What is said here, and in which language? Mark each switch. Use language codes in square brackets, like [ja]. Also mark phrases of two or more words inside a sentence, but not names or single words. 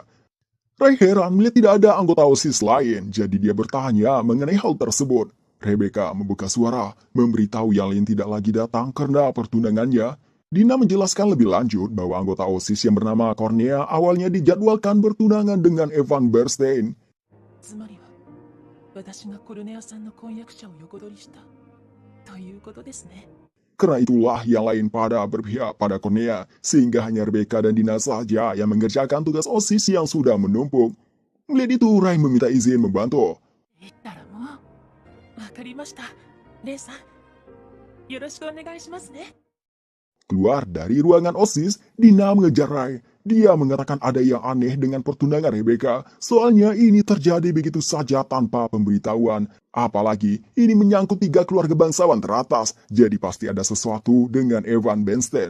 [id] Ray heran melihat tidak ada anggota OSIS lain, jadi dia bertanya mengenai hal tersebut. Rebecca membuka suara, memberitahu yang lain tidak lagi datang karena pertunangannya. Dina menjelaskan lebih lanjut bahwa anggota OSIS yang bernama Cornea awalnya dijadwalkan bertunangan dengan Evan Bernstein. [ja] つまりは私がコルネアさんの婚約者を横取りしたということですね。 [id] Karena itulah yang lain pada berpihak pada Cornea, sehingga hanya Rebecca dan Dina saja yang mengerjakan tugas OSIS yang sudah menumpuk. Melihat itu, Ray meminta izin membantu. [ja] 言ったらもうわかりました。レイさん、よろしくお願いしますね。 [id] Keluar dari ruangan OSIS, Dina mengejar Ray. Dia mengatakan ada yang aneh dengan pertunangan Rebecca, soalnya ini terjadi begitu saja tanpa pemberitahuan. Apalagi, ini menyangkut 3 keluarga bangsawan teratas, jadi pasti ada sesuatu dengan Evan Bernstein.